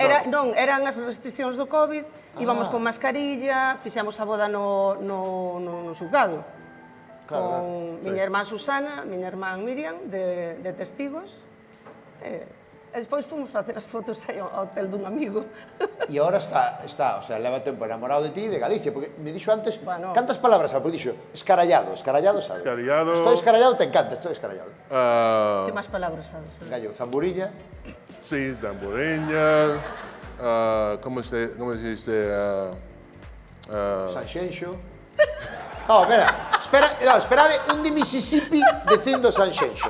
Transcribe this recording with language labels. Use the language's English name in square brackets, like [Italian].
[Galician] Non, eran as restriccións do COVID, íbamos con mascarilla, fixemos a boda no xuzgado. Con miña irmán Susana, miña irmán Miriam, de testigos. E despois fomos facer as fotos aí ao hotel dun amigo. E agora está, o sea, leva tempo enamorado de ti e de Galicia, porque me dixo antes, [Spanish] Bueno. [Galician] cantas palabras sabe? Porque dixo, escarallado, sabe? Escarallado. [Spanish] Estoy escarallado, te encanta, estoy escarallado. [Galician] Que máis palabras sabes? Gallo, zamburiña, [Spanish] Sí, tamboreña. ¿Cómo se dice? [Galician] Sanxenxo. No, esperade, un de Mississippi dicindo Sanxenxo.